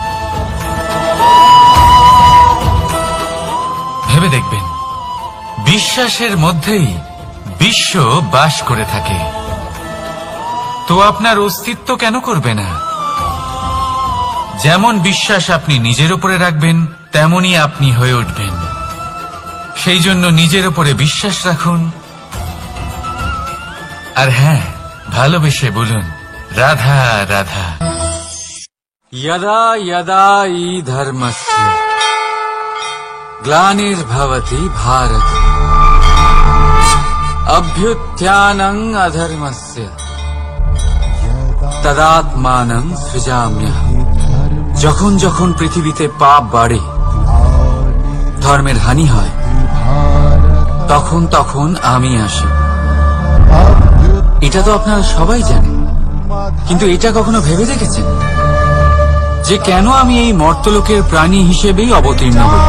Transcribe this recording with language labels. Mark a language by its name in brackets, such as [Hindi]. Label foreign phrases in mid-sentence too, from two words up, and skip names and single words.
[Bangla] ভেবে দেখবেন, বিশ্বাসের মধ্যেই বিশ্ব বাস করে থাকে, তো আপনার অস্তিত্ব কেন করবে না? যেমন বিশ্বাস আপনি নিজের উপরে রাখবেন, তেমনই আপনি হয়ে উঠবেন। সেই জন্য নিজের উপরে বিশ্বাস রাখুন, আর হ্যাঁ, ভালোবেসে বলুন রাধা রাধা। [Sanskrit] यदा यदा हि धर्मस्य ग्लानिर्भवति भारत अभ्युत्थानं अधर्मस्य तदात्मानं सृजाम्यहम्। [Bangla] যখন যখন পৃথিবীতে পাপ বাড়ে, ধর্মের হানি হয়, তখন তখন আমি আসি। এটা তো আপনারা সবাই জানেন, কিন্তু এটা কখনো ভেবে দেখেছেন যে কেন আমি এই মর্তলোকের প্রাণী হিসেবেই অবতীর্ণ হই?